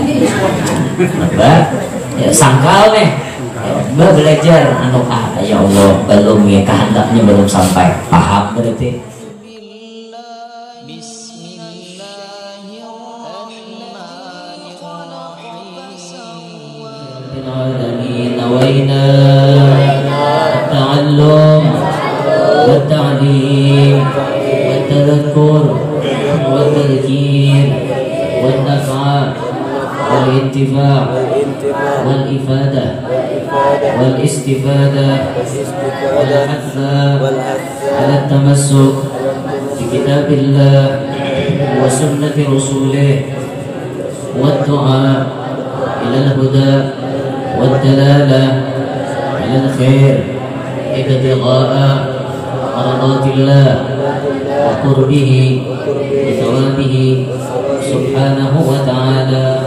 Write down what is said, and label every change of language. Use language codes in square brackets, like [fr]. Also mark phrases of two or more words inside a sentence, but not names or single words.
[id] ya sangkal nih belajar [ar] يا الله [id] belum ya kehendaknya belum sampai paham berarti nawaina [ar] تعلم وتعليم وتذكر وتذكير ونفع وال انتفاع والإفادة والاستفادة وهذا على تمسك بكتاب الله وسنة رسوله ودعاء إلى الهدى ودلالة إلى الخير ابتغاء مرضاة الله وقربه وثوابه سبحانه وتعالى.